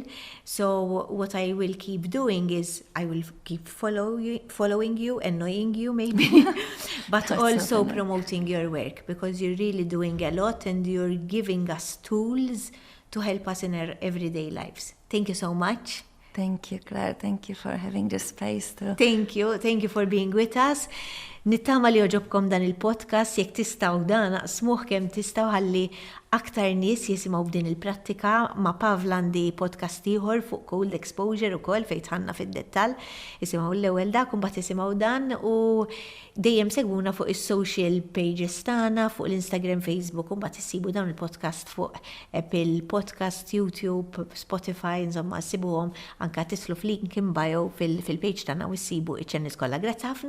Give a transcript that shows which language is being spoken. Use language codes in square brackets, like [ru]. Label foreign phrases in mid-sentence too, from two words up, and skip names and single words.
[en] So what I will keep doing is I will keep following you, annoying you maybe, but also promoting your work, because you're really doing a lot, and you're giving us tools to help us in our everyday lives. Thank you so much. Thank you, Claire. Thank you for having this space too. Thank you for being with us. [mt] Nittama li joġobkom dan il-podcast, jekk tistaw dan naqsmuh kemm tistaw, ħalli aktar nies jisimgħu b'din il-prattika. Ma' Pavla għandi podcast ieħor fuq [en] cold exposure [mt] ukoll fejn tħanna fid-dettall. Isimgħu l-ewwel dak u mbagħad isimgħu dan, u dejjem segwuna fuq is- [en] social pages [mt] tagħna, fuq l-Instagram, Facebook, u mbagħad issibu dawn il-podcast fuq Apple Podcast, YouTube, Spotify, insomma ssibuhom anke tislu f' [en] link in bio [mt] fil-page tagħna u issibu iċ-channels kollha.